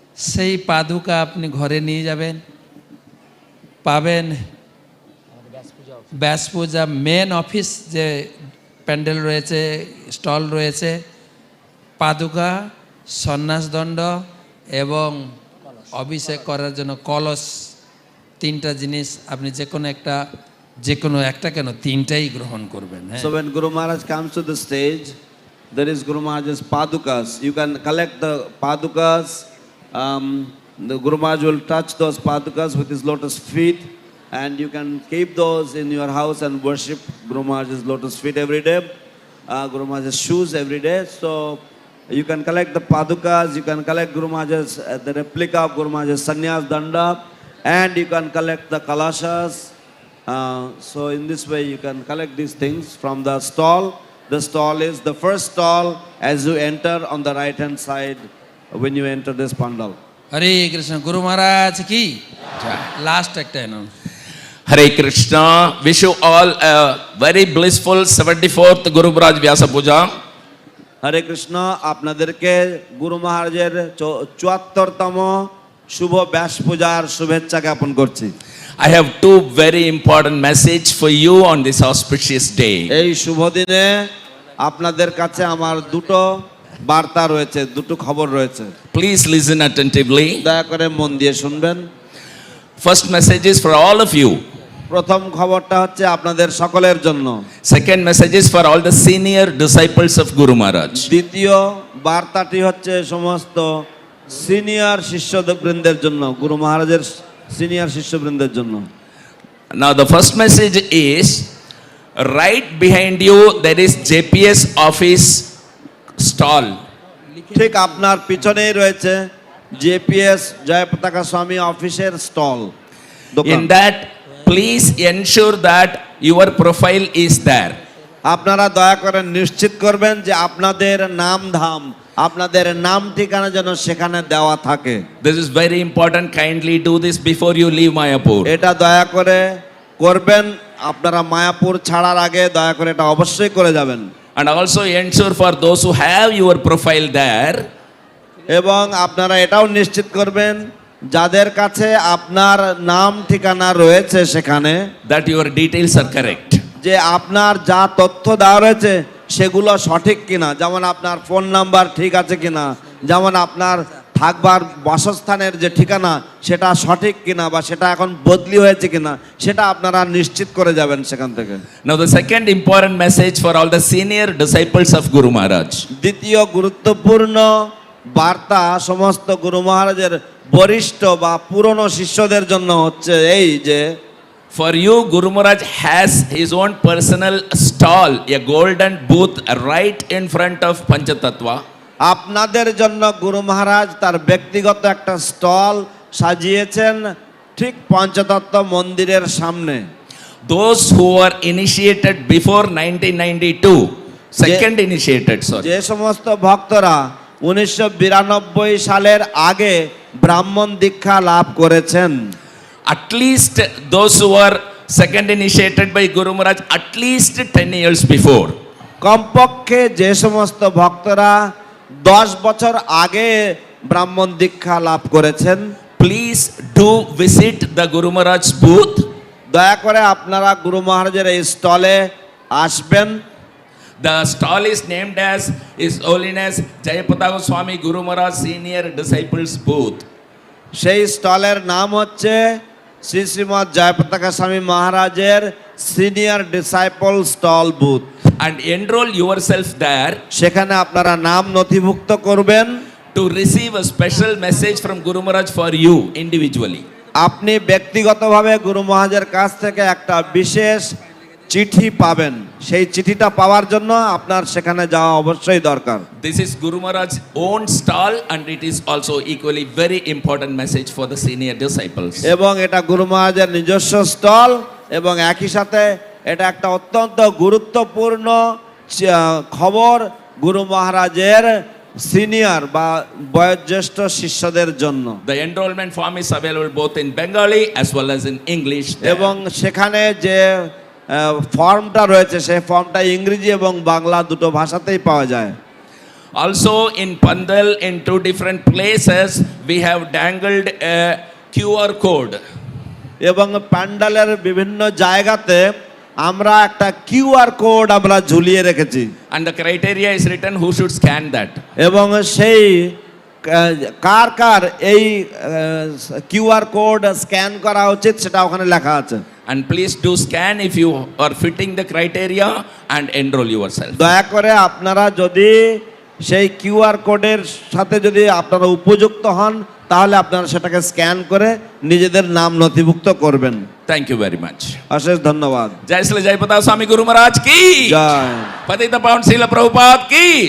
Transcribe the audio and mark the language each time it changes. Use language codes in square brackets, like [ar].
[bn] সেই পাদুকা আপনি ঘরে নিয়ে যাবেন, পাবেন ব্যাস পূজা মেন অফিস যে প্যান্ডেল রয়েছে, স্টল রয়েছে, পাদুকা, সন্ন্যাসদণ্ড এবং অভিষেক করার জন্য কলস, তিনটা জিনিস আপনি যে কোনো একটা কেন তিনটাই গ্রহণ করবেন। [en] So when Guru Maharaj comes to the stage, there is Guru Maharaj's padukas. You can collect the padukas. The Guru Maharaj will touch those padukas with his lotus feet, and you can keep those in your house and worship Guru Maharaj's lotus feet every day, Guru Maharaj's shoes every day. So you can collect the padukas, you can collect Guru Maharaj's the replica of Guru Maharaj's sannyas danda, and you can collect the kalashas. So in this way you can collect these things from the stall. The stall is the first stall as you enter on the right hand side when you enter this pandal. [bn] হরে কৃষ্ণ, গুরু মহারাজ কি last একটা নাম। [en] Hare Krishna. Wish you all a very blissful 74th Guru Maharaj Vyasapuja. [bn] হরে কৃষ্ণ, আপনাদেরকে গুরু মহারাজের 74তম শুভ ব্যাস পূজার শুভেচ্ছা জ্ঞাপন করছি। [en] I have two very important message for you on this auspicious day. [bn] এই শুভ দিনে আপনাদের কাছে আমার দুটো বার্তা রয়েছে, দুটো খবর রয়েছে। [en] Please listen attentively. [bn] দয়া করে মন দিয়ে শুনবেন। [en] First message is for all of you. [bn] প্রথম খবরটা হচ্ছে আপনাদের সকলের জন্য। [en] Second message is for all the senior disciples of Guru Maharaj. [bn] দ্বিতীয় বার্তাটি হচ্ছে সমস্ত সিনিয়র শিষ্যবৃন্দের জন্য, গুরু মহারাজের সিনিয়র শিষ্যবৃন্দের জন্য। [en] Now the first message is right behind you there is JPS office stall. [bn] ঠিক আপনার পিছনেই রয়েছে জেপিএস জয়পতাকা স্বামী অফিসের stall. [en] In that please ensure that your profile is there. [bn] আপনারা দয়া করে নিশ্চিত করবেন যে আপনাদের নাম আপনাদের নাম ঠিকানা যেন সেখানে দেওয়া থাকে। [en] This is very important. Kindly do this before you leave Mayapur. [bn] এটা দয়া করে করবেন, আপনারা মায়াপুর ছাড়ার আগে দয়া করে এটা অবশ্যই করে যাবেন। [en] And also ensure for those who have your profile there, [bn] এবং আপনারা এটাও নিশ্চিত করবেন যাদের কাছে আপনার নাম ঠিকানা রয়েছে সেখানে [en] that your details are correct. [bn] যে আপনার যা তথ্য দেওয়া রয়েছে সেগুলো সঠিক কিনা, যেমন আপনার ফোন নাম্বার ঠিক আছে কিনা, যেমন আপনার থাকবার বাসস্থানের যে ঠিকানা সেটা সঠিক কিনা বা সেটা এখন বদলি হয়েছে কিনা সেটা আপনারা নিশ্চিত করে যাবেন সেখান থেকে। [en] Now the second important message for all the senior disciples of Guru Maharaj. [bn] দ্বিতীয় গুরুত্বপূর্ণ বার্তা সমস্ত গুরু মহারাজের বরিষ্ঠ বা পুরনো শিষ্যদের জন্য হচ্ছে এই যে [en] For you, Guru Maharaj has his own personal stall, a golden booth right in front of Panchatattva. [bn] আপনাদের জন্য গুরু মহারাজ তার ব্যক্তিগত একটা স্টল সাজিয়েছেন ঠিক পঞ্চতত্ত্ব মন্দিরের সামনে। [en] Those who were initiated before 1992, second initiated, sorry. [bn] যে সমস্ত ভক্তরা 1992 সালের আগে ব্রাহ্মণ দীক্ষা লাভ করেছেন, [en] At least those who were second initiated by Guru Maharaj at least 10 years before. [bn] কমপক্ষে যে সমস্ত ভক্তরা 10 বছর আগে ব্রাহ্মণ দীক্ষা লাভ করেছেন, [en] Please do visit the Guru Maharaj's booth. [bn] দয়া করে আপনারা গুরু মহারাজের এই স্টলে আসবেন। [en] The stall is named as His Holiness Jayapataka Swami Gurumaharaja Senior Disciples Booth. [bn] সেই স্টলের নাম হচ্ছে শ্রী শ্রীমৎ জয়পতাকা স্বামী মহারাজের senior disciple stall booth. [en] And enroll yourself there [bn] সেখানে আপনারা নাম নথিভুক্ত করবেন [en] to receive a special message from Guru Maharaj for you individually. [bn] আপনি ব্যক্তিগতভাবে গুরু মহারাজের কাছ থেকে একটা বিশেষ চিঠি পাবেন। সেই চিঠিটা পাওয়ার জন্য আপনার সেখানে যাওয়া অবশ্যই দরকার। [en] This is Guru Maharaj's own stall and it is also equally very important message for the senior disciples. [bn] এবং এটা গুরু মহারাজের নিজস্ব স্টল এবং একই সাথে এটা একটা অত্যন্ত গুরুত্বপূর্ণ খবর গুরু মহারাজের সিনিয়র বা বয়োজ্যেষ্ঠ শিষ্যদের জন্য। [en] The enrollment form is available both in Bengali as well as in English. [bn] এবং সেখানে যে ফর্মটা রয়েছে সেই ফর্মটা ইংরেজি এবং বাংলা দুটো ভাষাতেই পাওয়া যায়। [en] Also in Pandal in two different places we have dangled a QR code. [bn] এবং প্যান্ডালের বিভিন্ন জায়গাতে আমরা একটা কিউআর কোড আমরা ঝুলিয়ে রেখেছি। [en] And the criteria is written who should scan that. [bn] এবং সেই কার কার এই কিউআর কোড স্ক্যান করা উচিত সেটা ওখানে লেখা আছে। [en] And please do scan if you are fitting the criteria and enroll yourself. [bn] দয়া করে আপনারা যদি সেই কিউআর কোডের সাথে যদি আপনারা উপযুক্ত হন তাহলে আপনারা সেটাকে স্ক্যান করে নিজেদের নাম নথিভুক্ত করবেন। [en] Thank you very much. [bn] অশেষ ধন্যবাদ। Jai Sri Jayapataka Swami Guru Maharaj ki. জয় Patita Pavan Srila Prabhupada ki.